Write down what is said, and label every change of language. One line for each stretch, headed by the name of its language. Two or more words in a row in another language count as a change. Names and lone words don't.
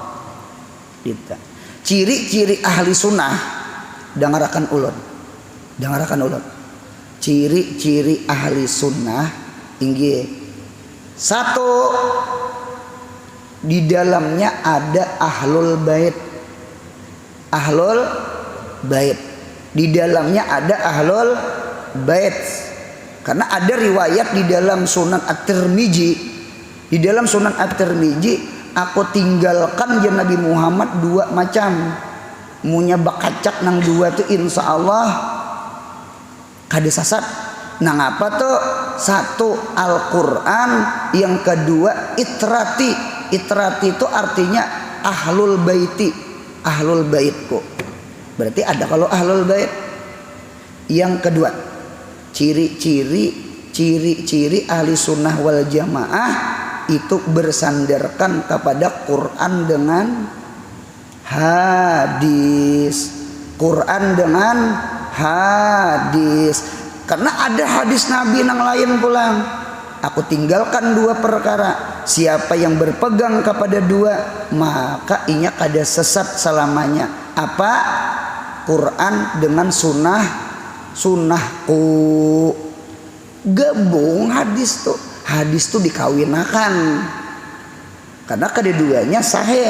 Banjar: Ciri-ciri ahli sunnah dangarakan ulun. Ciri-ciri ahli sunnah inggih.
Indonesian: Satu, di dalamnya ada
Arabic: أهل البيت.
Indonesian: Di dalamnya ada
Arabic: أهل البيت.
Indonesian: Karena ada riwayat di dalam Sunan At-Tirmizi. Di dalam Sunan At-Tirmizi, aku tinggalkan ya Nabi Muhammad 2 macam.
Banjar: Munya bakacak nang 2 tuh insya Allah kada sasat. Nang apa tuh?
Indonesian: 1 Al-Quran, yang kedua itrati. Itrati itu artinya
Arabic: أهل بيتي,
Indonesian: ahlul baitku. Berarti ada kalau
Arabic: أهل البيت.
Indonesian: Yang kedua, ciri-ciri ahli sunnah wal jamaah itu bersandarkan kepada Quran dengan hadis. Quran dengan hadis. Karena ada hadis Nabi yang lain pulang. Aku tinggalkan 2 perkara. Siapa yang berpegang kepada 2,
Banjar: maka inya kada sesat selamanya. Apa?
Indonesian: Quran dengan sunnahku.
Banjar: Gabung hadis tuh. Hadis tuh dikawinakan.
Indonesian: Karena kedua-duanya sahih.